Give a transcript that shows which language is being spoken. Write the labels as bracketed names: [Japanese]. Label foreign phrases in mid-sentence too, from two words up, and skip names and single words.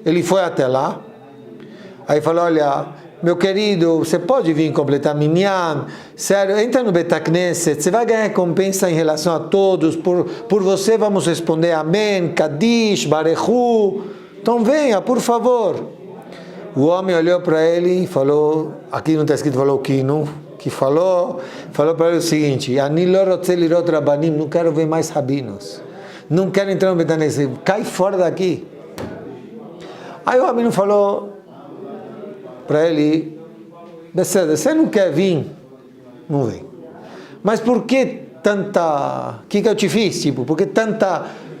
[Portuguese] Ele foi até lá, aí falou, olha, meu querido, você pode vir completar Minyan, sério, entra no Betacneset, você vai ganhar recompensa em relação a todos, por você vamos responder Amém, Kadish, Barechu, então venha, por favor. O homem olhou para ele e falou, aqui não está escrito, falou que falou para ele o seguinte, [Hebrew] אני לא רוצה לראות רבנים, [Portuguese] não quero ver mais rabinos, não quero entrar no Betacneset, cai fora daqui. Aí o rabino falou para ele, você não quer vir? Não vem. Mas por que tanta... O que eu te fiz? Tipo, por que tanta...